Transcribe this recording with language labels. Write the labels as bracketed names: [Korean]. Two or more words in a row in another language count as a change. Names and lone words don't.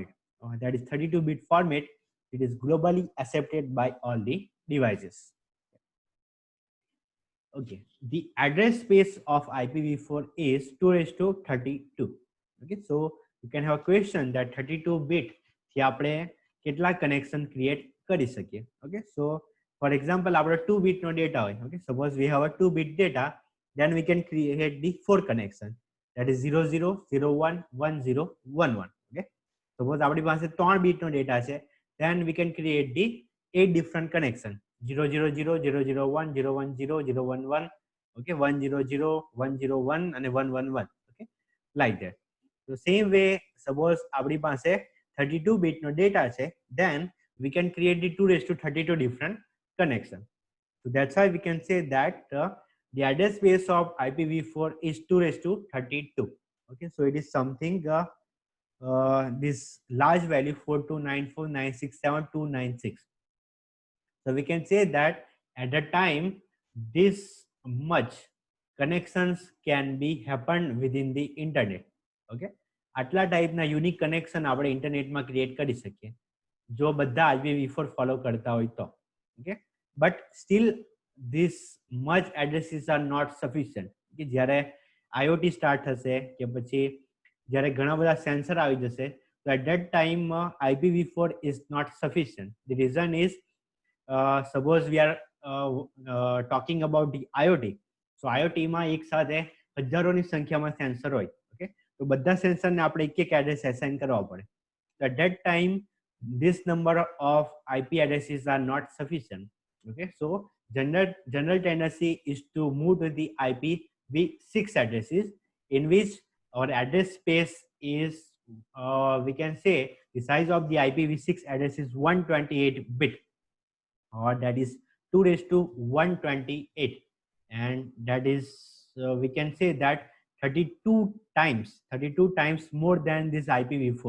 [English] That is 32-bit format. It is globally accepted by all the devices. Okay, the address space of IPv4 is 2:32. Okay, so you can have a question that 32-bit [Gujarati] થી આપણે કેટલા કનેક્શન ક્રિએટ કરી શકીએ. [English] Okay, so for example [Gujarati] આપણો 2 બીટ નો ડેટા હોય. [English] Okay, suppose we have a 2 bit data, then we can create the 4 connection, that is 0 0 0 1 1 0 1 1. Okay, suppose [Gujarati] આપણી પાસે 3 બીટ નો ડેટા છે, [English] then we can create the 8 different connection, 0 0 0 0 0 1 0 1 0 0 1 1. Okay, 1 0 0 1 0 1 and 1 1 1. Okay, like that. So same way, suppose [Gujarati] આપણી પાસે [English] 32 bit no data છે, then we can create the 2 raised to 32 different connection. So that's why we can say that the address space of IPv4 is 2 raised to 32. Okay, so it is something this large value 42949679296. So we can say that at the time this much connections can be happen within the internet. [Gujarati] Okay, આટલા ટાઈપના [English] unique connection [Gujarati] આપણે ઇન્ટરનેટમાં ક્રિએટ કરી શકીએ જો બધા IPv4 ફોલો કરતા હોય તો. [English] Okay, but still this much addresses are not sufficient. [Gujarati] કે જ્યારે IoT સ્ટાર્ટ થશે કે પછી જ્યારે ઘણા બધા સેન્સર આવી જશે, તો [English] at that time IPv4 is not sufficient. The reason is suppose we are talking about the IoT. [Gujarati] સો IoT માં એક સાથે હજારોની સંખ્યામાં સેન્સર હોય. ઓકે, તો બધા સેન્સરને આપણે એક એક એડ્રેસ એસાઇન કરવા પડે. [English] At that time this number of IP addresses are not sufficient. Okay, so general tendency is to move to the IPv6 addresses, in which our address space is we can say the size of the IPv6 address is 128 bit, or that is 2 raised to 128, and that is we can say that 32 times more than this IPv4.